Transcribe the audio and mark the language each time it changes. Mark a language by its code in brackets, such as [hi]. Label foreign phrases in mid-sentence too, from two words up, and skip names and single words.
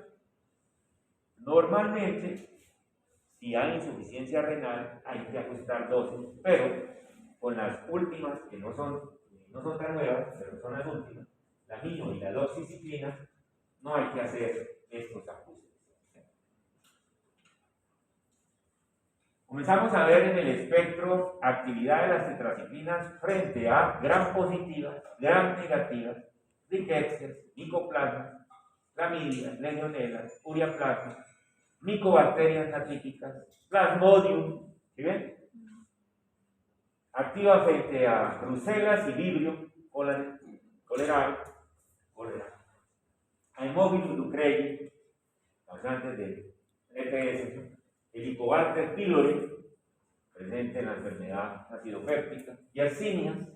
[es] Normalmente, si hay insuficiencia renal, hay que ajustar dosis, pero con las últimas, que no son tan nuevas, pero son las últimas, la mino y la doxiciclina, no hay que hacer estos ajustes. Comenzamos a ver en el espectro actividad de las tetraciclinas frente a gram positivas, gram negativas, rickettsias, micoplasmas, clamidias, legionelas, ureaplasmas, micobacterias atípicas, plasmodium, ¿sí ven? Activa frente a brucelas y vibrio, cólera, a Haemophilus ducreyi, causantes de ETS, Helicobacter pylori, presente en la enfermedad acidopéptica, y Yersinia.